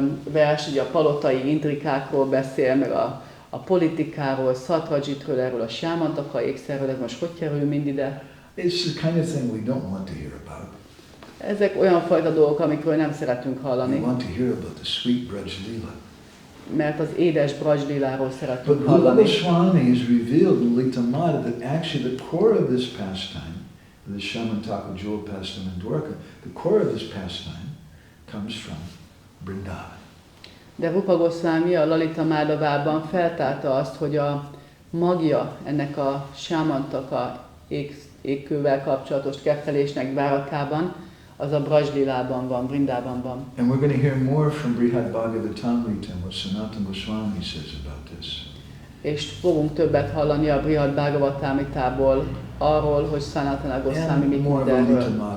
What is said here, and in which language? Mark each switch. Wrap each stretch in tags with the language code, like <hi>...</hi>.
<hu>vers, ugye a palotai intrikákról beszél, meg a politikáról, Satvajitről, erről a Syamantaka ékszerről, ez most hogy kerül mind ide?</hu> <en>It's the kind of thing we don't want to hear about.</en> <hu>Ezek olyan fajta dolgok, amikről nem szeretünk</hu> <en>We</en> <hu>hallani,</hu> <en>want to hear about the sweet Braj lila.</en> <hu>mert az édes Brajliláról szeretünk</hu> <en>But Rupa</en> <hu>hallani.</hu> <en>Goswami has revealed in Lalita that actually the core of this pastime, the Syamantaka jewel pastime in Dwarka, the core of this pastime comes from Vrindavan.</en> <hu>De Rupa Goswami a Lalita Madhavában feltárta azt, hogy a magja ennek a Syamantaka ékkővel kapcsolatos kettelésnek Dvárakában, az a Braj-lilában van, Vrindában.</hu> <en>And we're going to hear more from Srimad Bhagavatam, what Sanatana Goswami says about this.</en> <hu>És fogunk többet hallani a Brihad Bhagavatámitából arról, hogy Sanatana Goswami mit mond erről.</hu>